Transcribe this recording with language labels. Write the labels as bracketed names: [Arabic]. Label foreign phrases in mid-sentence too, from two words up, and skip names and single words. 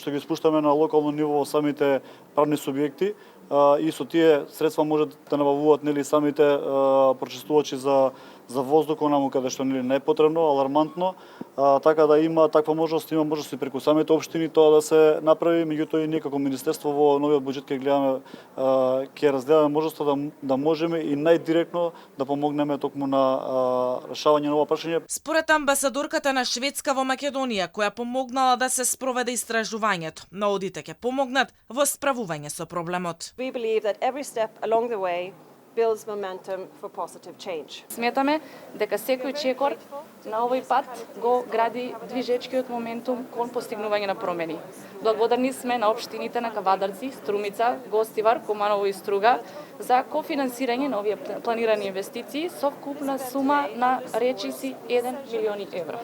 [Macedonian] што ги спуштаме на локално ниво во самите правни субјекти и со тие средства можат да набавуваат самите прочистувачи за воздух онаму каде што не е потребно, алармантно, така да има таква можност, има можност и преку самите општини тоа да се направи, меѓутоа и ние како министерство во новиот буџет ќе гледаме, ќе разгледаме можноста да можеме и најдиректно да помогнеме токму на решавање на ова прашање. Според амбасадорката на Шведска во Македонија, која помогнала да се спроведе истражувањето, наодите ќе помогнат во справување со проблемот. [English] We believe that every step along the way builds momentum for positive change. [Macedonian] Сметаме дека секој чекор на овој пат го гради движечкиот моментум кон постигнување на промени. Благодарни сме на општините на Кавадарци, Струмица, Гостивар, Куманово и Струга за кофинансирање на овие планирани инвестиции со вкупна сума на речиси 1 милиони евра.